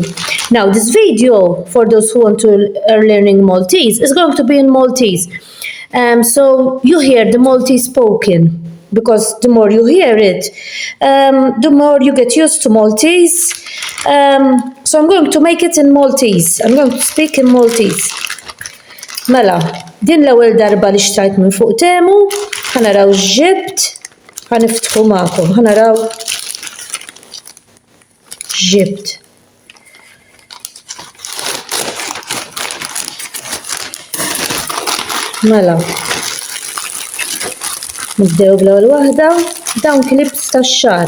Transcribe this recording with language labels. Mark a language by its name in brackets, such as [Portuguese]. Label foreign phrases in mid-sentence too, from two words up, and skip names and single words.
[English] Now this video, for those who want to learning Maltese, is going to be in Maltese. So you hear the Maltese spoken, because the more you hear it, the more you get used to Maltese. So I'm going to make it in Maltese. I'm going to speak in Maltese. [Maltese] Mela, din l-ewwel darba li xtrajt minn fuq Temu, ħanaraw x'ġibt, ħaniftħu magħkom, ħanaraw x'ġibt. Mela, nibdew bl-ewwel waħda, dawn clips tax-xahar.